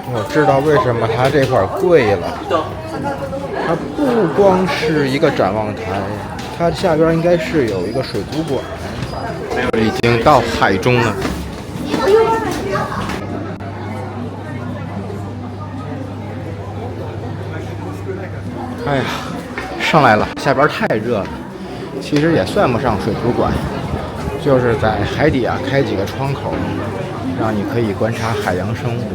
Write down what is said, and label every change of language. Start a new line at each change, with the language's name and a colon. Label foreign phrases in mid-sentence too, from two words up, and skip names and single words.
Chinese: 知道為什麼它這塊貴了。它不光是一個展望台，它下邊應該是有一個水族館。已經到海中了。哎呀，上来了，下边太热了。其實也算不上水族馆，就是在海底啊開幾個窗口，讓你可以觀察海洋生物。